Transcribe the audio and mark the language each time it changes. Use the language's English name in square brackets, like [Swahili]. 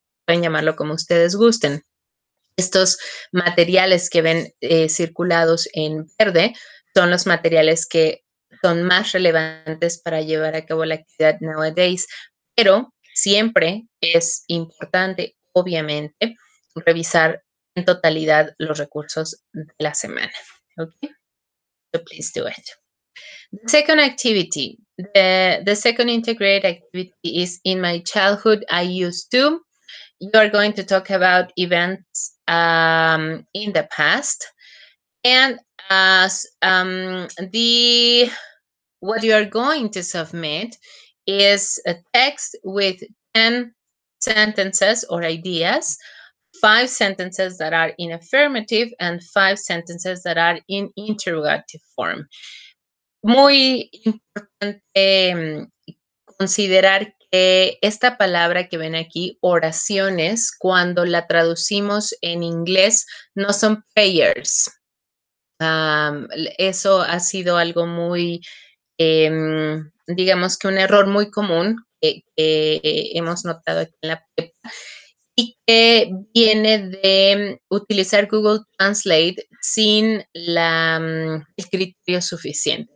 [Spanish] Pueden llamarlo como ustedes gusten. Estos materiales que ven circulados en verde son los materiales que son más relevantes para llevar a cabo la actividad nowadays, pero siempre es importante, obviamente, revisar en totalidad los recursos de la semana. [English] Okay? So please do it. The second activity, the second integrated activity is in my childhood, I used to. You are going to talk about events in the past, and what you are going to submit is a text with 10 sentences or ideas, 5 sentences that are in affirmative and 5 sentences that are in interrogative form. [Spanish] Muy importante considerar que esta palabra que ven aquí, oraciones, cuando la traducimos en inglés, no son prayers. Eso ha sido algo muy, digamos que un error muy común que hemos notado aquí en la prepa y que viene de utilizar Google Translate sin el criterio suficiente.